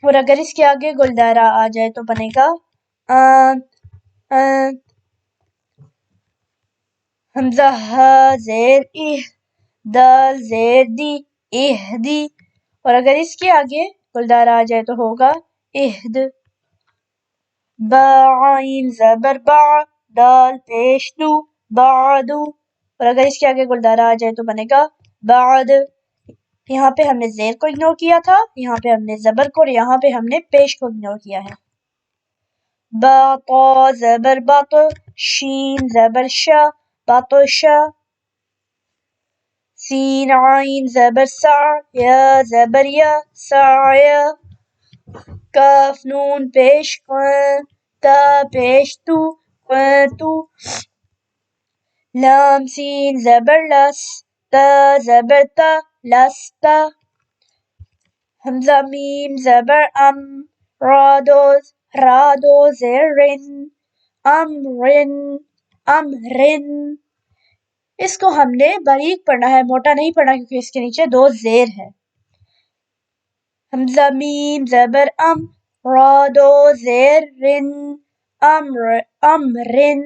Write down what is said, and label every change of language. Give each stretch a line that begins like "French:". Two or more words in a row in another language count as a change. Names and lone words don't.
Urdu: اور اگر اس کے آگے گلدارا آ جائے تو بنے گا حمزہ ہا زیر اہ، دال زیر دی، اہدی. اور اگر اس کے آگے گلدارا آ جائے تو ہوگا اہد. با عین زبر با، دال پیش دو، بعدو. اور اگر اس کے آگے گلدارا آ جائے تو بنے گا بعد. یہاں پہ ہم نے زیر کو اگنور کیا تھا، یہاں پہ ہم نے زبر کو، اور یہاں پہ ہم نے پیش کو اگنور کیا ہے. با طا زبر بط، شین زبر شا، بطشا. سین عین زبر سع، یا زبر یا، سعیا. کاف نون پیش قن، تا پیش تو، قنتو. لام سین زبر لس، تا زبر تا، لستا. حمزہ میم زبر ام، رادو زیر رن، امرن، امرن. اس کو ہم نے باریک پڑھنا ہے، موٹا نہیں پڑھنا کیونکہ اس کے نیچے دو زیر ہے. حمزہ میم زبر ام، رادو زیر رن، امرن.